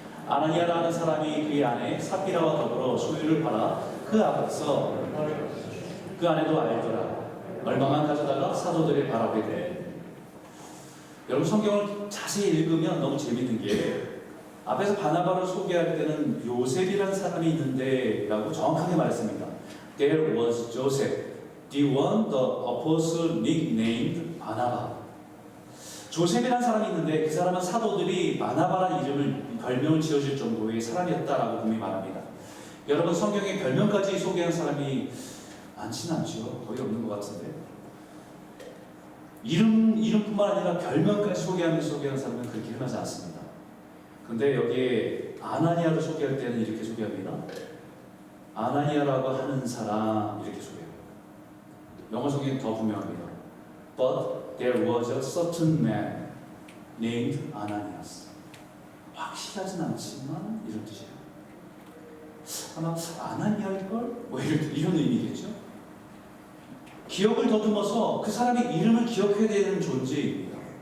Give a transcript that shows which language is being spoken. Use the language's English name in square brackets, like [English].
[Korean] 아나니아라는 사람이 그의 아내 삽비라와 더불어 소유를 팔아 그 앞에서 그 아내도 알더라. 얼마만 가져다가 사도들의 발 앞에 대. 여러분 성경을 자세히 읽으면 너무 재밌는 게 앞에서 바나바를 소개할 때는 요셉이라는 사람이 있는데 라고 정확하게 말했습니다. [English] There was Joseph, the one the apostle nicknamed 바나바. [Korean] 조셉이라는 사람이 있는데 그 사람은 사도들이 바나바라는 이름을 별명을 지어줄 정도의 사람이었다라고 분명히 말합니다. 여러분 성경에 별명까지 소개한 사람이 많지는 않죠. 거의 없는 것 같은데 이름뿐만 아니라 별명까지 소개하는 사람은 그렇게 흔하지 않습니다. 근데 여기에 아나니아를 소개할 때는 이렇게 소개합니다. 아나니아라고 하는 사람 이렇게 소개해요. 영어 성경은 더 분명합니다. [English] But there was a certain man named Ananias. [Korean] 확실하진 않지만 이런 뜻이에요. 아마 아나니아일걸? 뭐 이런 의미겠죠? 기억을 더듬어서 그 사람의 이름을 기억해야 되는 존재입니다.